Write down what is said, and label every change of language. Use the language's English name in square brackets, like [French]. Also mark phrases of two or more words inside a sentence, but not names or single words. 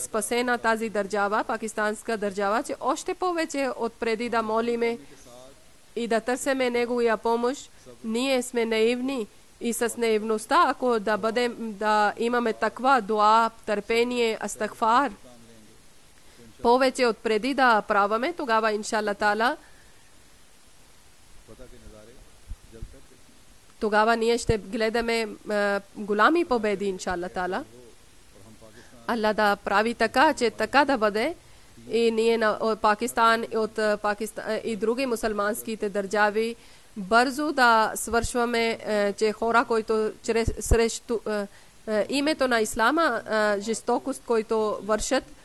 [Bulgarian] спасена тази държава, пакистанска държава, че още повече отпреди да молиме и да търсиме неговия помощ, ние сме наивни и с наивността, ако да имаме таква дуа, търпение, астагфар, повече отпреди да праваме, тогава [Arabic] إن شاء الله تعالى, [Bulgarian] тогава ние ще гледаме голями победи, [Arabic] إن شاء الله تعالى. [Bulgarian] Аллах да прави така, че така да бъде и ние от Пакистан и други мусулманските държави бързо да свършваме, че хора, които срещу името на Ислама, жестокост, който вършат.